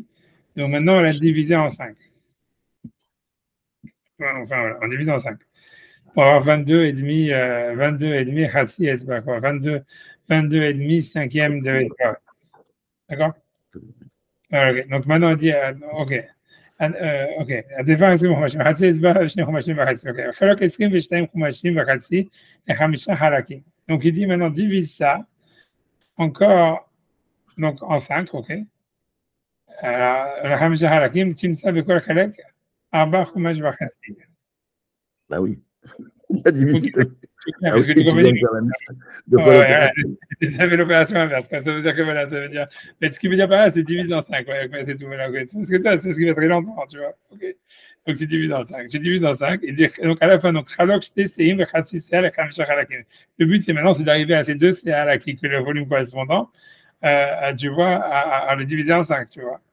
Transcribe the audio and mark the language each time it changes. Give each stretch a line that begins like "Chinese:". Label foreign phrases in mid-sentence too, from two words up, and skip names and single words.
French: Donc maintenant, on l'a divisé en 5. Enfin, voilà, on divise en 5. Pour avoir 22,5
Hebrew: חצי אצבע,
French: quoi. 22,5 cinquième de Etzba. D'accord? Okay. Donc maintenant, on dit, OK. OK.
Hebrew: הדבר 20 חומשים, חצי אצבע, 2 חומשים וחצי. OK. חלק 22 חומשים וחצי ל5 חלקים.
French: Donc il dit maintenant, divise ça encore donc, en 5, OK.
Hebrew: ל5 חלקים, תמצא בכל חלק 4 חומש וחצי.
French: Bah oui. La division. Parce que tu fait l'opération inverse. Ça veut dire que voilà, ça veut dire. Mais ce qui veut dire par là, c'est divisé en 5. Ouais, c'est tout. Voilà, parce que ça, c'est ce qui va très longtemps, tu vois. Okay. Donc tu divises en 5. Et donc à la fin, donc le but, c'est maintenant, c'est d'arriver à ces 2 CA là qui que le volume correspondant, tu vois, à le diviser en 5, tu vois.